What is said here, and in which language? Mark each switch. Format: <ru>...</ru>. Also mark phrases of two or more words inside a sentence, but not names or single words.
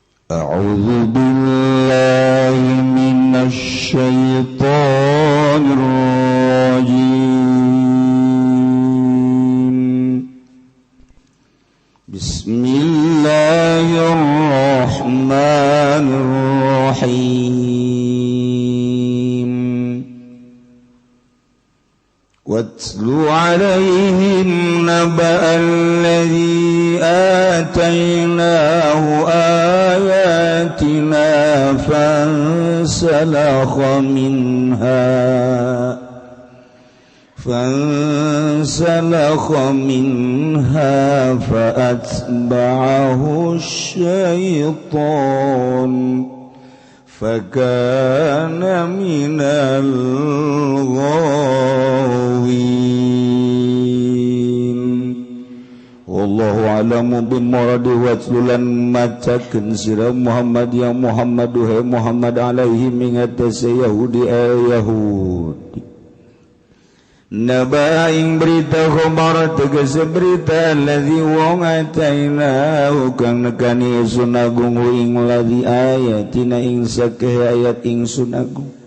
<ar>أعوذ بالله من الشيطان الرجيم. بسم الله الرحمن الرحيم. واتل عليهم نبأ الذي آتيناه آياتنا فانسلخ منها فأتبعه الشيطان فكان من الغاوين. والله أعلم بمرادي.</ar> <jv>Watlulan macakeun sira Muhammad ya Muhammad duhe Muhammad alaihi mingatase Yahudi Yahudi naba ing berita khabar tegese berita alladzi wong atainahu kang nekani ingsun agung ing</jv> <ar>الذي آياتنا</ar> <jv>ing sakeh ayat ingsun agung</jv>